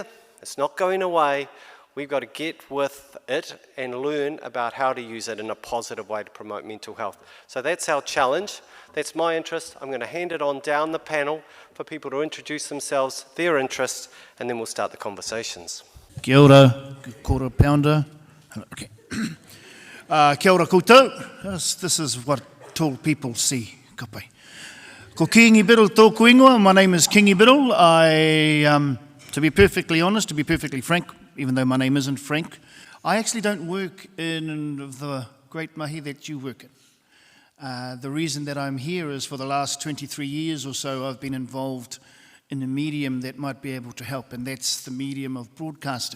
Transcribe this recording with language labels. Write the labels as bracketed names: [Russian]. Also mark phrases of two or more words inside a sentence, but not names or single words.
[English] It's not going away. We've got to get with it and learn about how to use it in a positive way to promote mental health. So that's our challenge. That's my interest. I'm going to hand it on down the panel for people to introduce themselves, their interests, and then we'll start the conversations. [Māori] Kia ora, [English] quarter pounder. [Māori] Okay. Kia ora koutou. [English] This is what tall people see. [Māori] Ka pai. Ko Kingi Biddle tōku ingoa. [English] My name is Kingi Biddle. To be perfectly honest, to be perfectly frank, even though my name isn't Frank, I actually don't work in the great mahi that you work in. The reason that I'm here is for the last 23 years or so I've been involved in a medium that might be able to help, and that's the medium of broadcasting.